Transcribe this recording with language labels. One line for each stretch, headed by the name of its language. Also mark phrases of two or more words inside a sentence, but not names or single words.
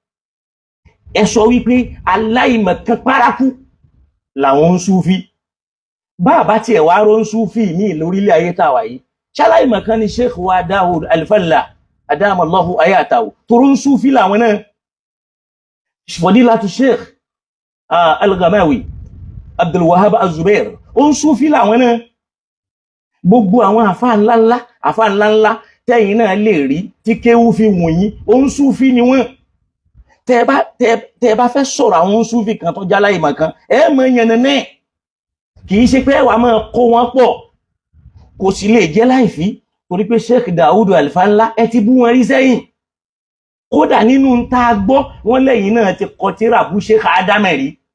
Yoruba: ẹ sọ wípé aláìmọ̀kan párákú làwọn súfì bàbá tí ẹ̀ wá rọ́ ń súfì ní lórílẹ̀ ayé tàwà yìí ṣaláìmọ̀kan ni Sheikh wa Dawud al-Falla
Arabic: أدام الله آياته
Yoruba: tó rọ́ ń súfì làwọn náà fadilatu Sheikh al-Ghamawi Abdul Wahhab az-Zubair ó ń súfì làwọn náà gbogbo àwọn àfáà ńláńlá tẹ́yìn náà lè rí tí kéwú fi wọ̀nyí ó ń súfì ni wọ́n tẹ́ bá fẹ́ sọ̀rọ̀ àwọn súfì kan tó jálá ìmọ̀ kan mọ̀ yẹn náà kìí ṣe pé wà máa kó wọn pọ̀ kò sì lè jẹ́ láìfí torí pé Sheikh Dawud al-Falla ẹ ti bú wọn rí sẹ́yìn kódà nínú ta gbọ́ wọ́n lẹ́yìn náà ti kọ tírà bú Sheikh Adam rí